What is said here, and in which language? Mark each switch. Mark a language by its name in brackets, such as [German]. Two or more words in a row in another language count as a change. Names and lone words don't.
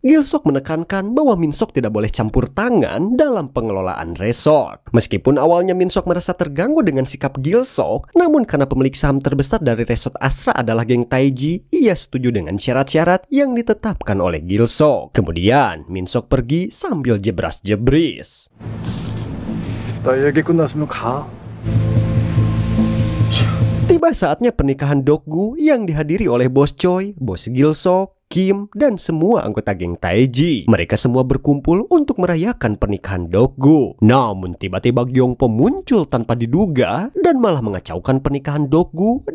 [Indonesian] Gilsok menekankan bahwa Min Sok tidak boleh campur tangan dalam pengelolaan resort. Meskipun awalnya Min Sok merasa terganggu dengan sikap Gilsok, namun karena pemilik saham terbesar dari resort Asra adalah geng Taeji, ia setuju dengan syarat-syarat yang ditetapkan oleh Gilsok. Kemudian, Min Sok pergi sambil jebras-jebris. [Korean] 나 얘기 끝났으면 가. [Indonesian] Tiba saatnya pernikahan Dokgu yang dihadiri oleh Bos Choi, Bos Gilsok, Kim, dan semua anggota geng Taeji. Mereka semua berkumpul untuk merayakan pernikahan Dokgu. Namun tiba-tiba Gyeongpo muncul tanpa diduga dan malah mengacaukan pernikahan Dokgu.